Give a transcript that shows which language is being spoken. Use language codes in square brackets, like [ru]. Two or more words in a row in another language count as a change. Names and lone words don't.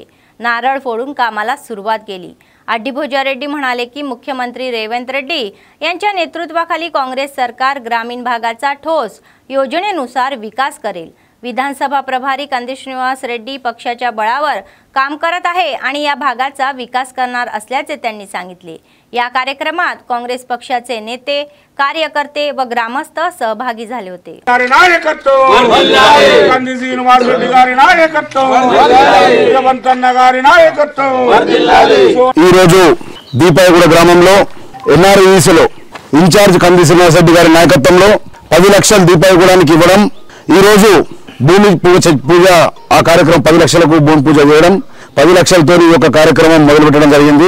[mr] नारळ फोडून कामाला सुरुवात केली। अड्डीभोजा रेड्डी म्हणाले की मुख्यमंत्री रेवंत रेड्डी यांच्या नेतृत्वाखाली काँग्रेस सरकार ग्रामीण भागाचा ठोस योजनेनुसार विकास करेल। विधानसभा प्रभारी कंदी श्रीनिवास रेड्डी पक्षाच्या बळावर काम करत आहे आणि या भागाचा विकास करणार असल्याचे त्यांनी सांगितले। या कार्यक्रमात काँग्रेस पक्षाचे नेते, कार्यकर्ते व ग्रामस्थ सहभागी झाले होते। [te] దీపాయగూడ గ్రామంలో ఎన్ఆర్ఈసీలో ఇన్ఛార్జ్ కంది శ్రీనివాస్ రెడ్డి గారి నాయకత్వంలో 10 లక్షల దీపాయగూడానికి ఇవ్వడం, ఈ రోజు భూమి పూజ ఆ కార్యక్రమం 10 లక్షలకు భూమి పూజ చేయడం, 10 లక్షలతో ఈ యొక్క కార్యక్రమం మొదలుపెట్టడం జరిగింది।